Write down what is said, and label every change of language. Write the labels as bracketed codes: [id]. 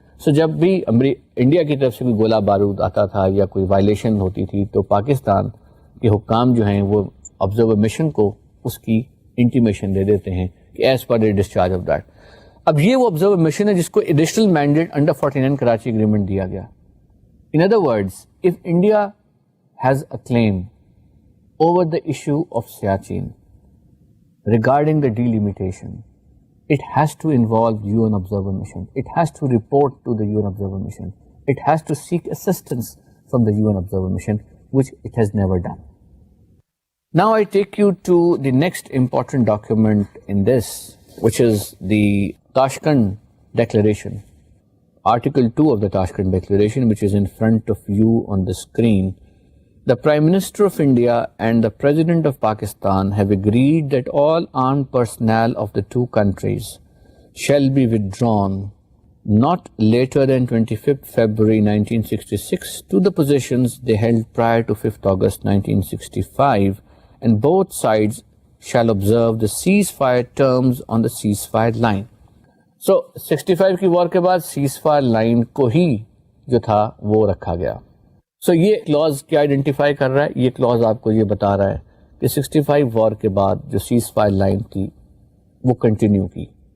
[ur] سو جب بھی انڈیا کی طرف سے کوئی گولہ بارود آتا تھا یا کوئی وائلیشن ہوتی تھی تو پاکستان کے حکام جو ہیں وہ آبزرور مشن کو اس کی انٹیمیشن دے دیتے ہیں کہ [en] As per the discharge of that. [ur] اب یہ وہ آبزرور مشن ہے جس کو [en] additional mandate under 49 Karachi agreement [ur] دیا گیا. [en] In other words, if India has a claim over the issue of Siachen regarding the delimitation, it has to involve UN observer mission. It has to report to the UN observer mission. It has to seek assistance from the UN observer mission, which it has never done. Now I take you to the next important document in this, which is the Tashkent Declaration. Article 2 of the Tashkent Declaration, which is in front of you on the screen. The Prime Minister of India and the President of Pakistan have agreed that all armed personnel of the two countries shall be withdrawn not later than 25th February 1966 to the positions they held prior to 5th August 1965, and both sides shall observe the ceasefire terms on the ceasefire line. [ur] So 65 کی وار کے بعد ceasefire line کو ہی جو تھا وہ رکھا گیا. So یہ کلوز کیا آئیڈینٹیفائی کر رہا ہے؟ یہ کلوز آپ کو یہ بتا رہا ہے کہ 65 وار کے بعد جو ceasefire line تھی وہ کنٹینیو کی.